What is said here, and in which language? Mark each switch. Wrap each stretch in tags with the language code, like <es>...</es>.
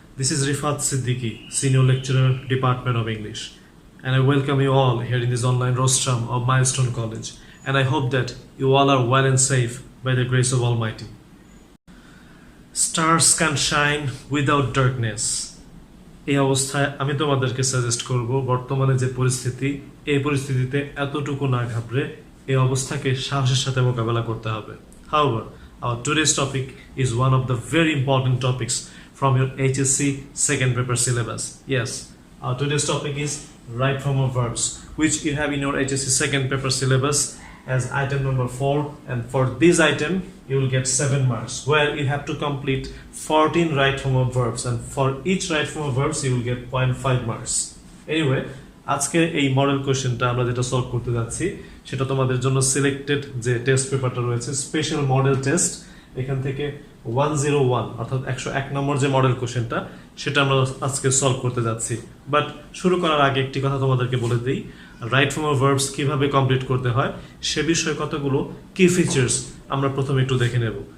<en>This is Rifat Siddiqui, Senior Lecturer, Department of English. And I welcome you all here in this online rostrum of Milestone College. And I hope that you all are well and safe by the grace of Almighty. Stars can shine without darkness.</en> <bn>এই অবস্থায় আমি তোমাদেরকে suggest করব বর্তমানে যে পরিস্থিতি এই পরিস্থিতিতে এতটুকু না ঘাবড়ে এই অবস্থাকে সাহসের সাথে মোকাবেলা করতে হবে।</bn> <en>However, our today's topic is one of the very important topics from your HSC second paper syllabus. Yes, our today's topic is right form of verbs, which you have in your HSC second paper syllabus as item number 4, and for this item you will get 7 marks where you have to complete 14 right form of verbs, and for each right form of verbs you will get 0.5 marks.</en> <bn>Anyway, আজকে এই model কোশ্চেনটা আমরা যেটা solve করতে যাচ্ছি সেটা তোমাদের জন্য সিলেক্টেড যে টেস্ট পেপারটা রয়েছে স্পেশাল মডেল টেস্ট, এখান থেকে 101 অর্থাৎ 101 নম্বর যে মডেল কোশ্চেনটা সেটা আমরা আজকে সলভ করতে যাচ্ছি। বাট শুরু করার আগে একটি কথা তোমাদেরকে বলে দিই, রাইট ফর্ম অফ ভার্বস কিভাবে কমপ্লিট করতে হয় সে বিষয়ে কতগুলো কি ফিচার্স আমরা প্রথমে একটু দেখে নেব।</bn>